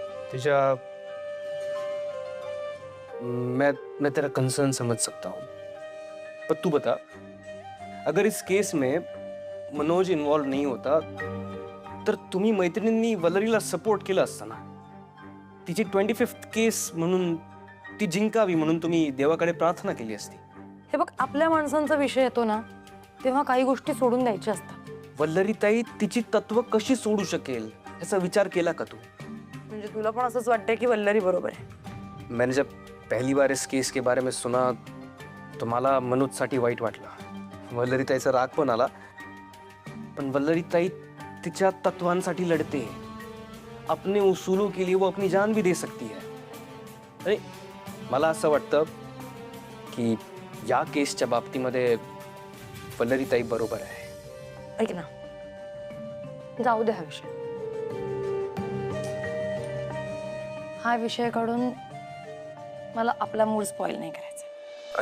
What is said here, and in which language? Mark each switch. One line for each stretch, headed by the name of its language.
Hindi: तेजा मैं तेरा कंसर्न समझ सकता हूँ, पर तू बता, अगर इस केस में मनोज इन्वॉल्व नहीं होता
Marathi: तर तुम्ही मैत्रिणींनी वल्लरीला सपोर्ट केला असता ना. तिची 25th केस म्हणून ती जिंकावी म्हणून तुम्ही देवाकडे प्रार्थना केली असती. हे बघ, आपल्या माणसांचा विषय येतो ना तेव्हा काही गोष्टी सोडून द्यायच्या असतात. वल्लरीताई तिची तत्व कशी सोडू शकेल याचा विचार केला का तू? म्हणजे तुला पण असंच वाटतंय की वल्लरी बरोबर आहे?
Hindi: मैंने जब पहली बार इस केस के बारे में सुना तो
Marathi: मला मनोजसाठी वाईट वाटलं. वल्लरीताईचा राग पण आला, पण वल्लरीताई तिच्या तत्वांसाठी लढते.
Hindi: अपने उसूलों के लिए वो अपनी जान भी दे सकती है.
Marathi: अरे मला असं वाटतं की या केसच्या बाबतीमध्ये वल्लरीताई बरोबर आहे. ऐक ना, जाऊ दे हा विषय. हा विषय काढून मला आपला मूड स्पॉइल नाही करायचा.